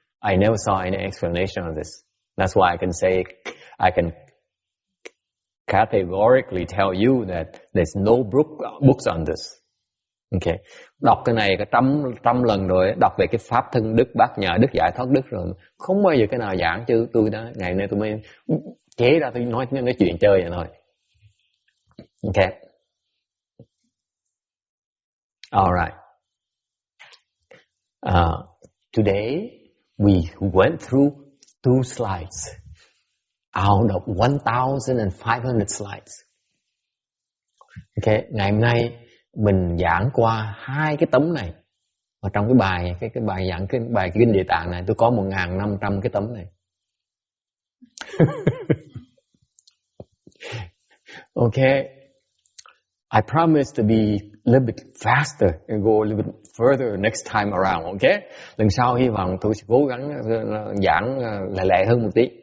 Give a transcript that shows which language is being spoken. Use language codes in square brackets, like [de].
[en] I never saw any explanation of this. That's why I can say, I can categorically tell you that there's no books on this. Okay. [vi] Đọc cái này cả trăm lần rồi, đọc về cái pháp thân đức, bát nhã đức, giải thoát đức rồi, không bao giờ cái nào giảng chứ tôi đó. Ngày nay tôi mới chế ra tôi nói chuyện chơi vậy thôi. [en] Okay. All right. Today we went through 2 slides out of 1,500 slides. Okay. [vi] Ngày hôm nay mình giảng qua 2 cái tấm này. Và trong cái bài giảng cái bài kinh Địa Tạng này tôi có 1.500 cái tấm này. [en] Okay. I promise to be a little bit faster and go a little bit further next time around, okay? [vi] Lần sau hy vọng tôi sẽ cố gắng giảng lẹ hơn một tí.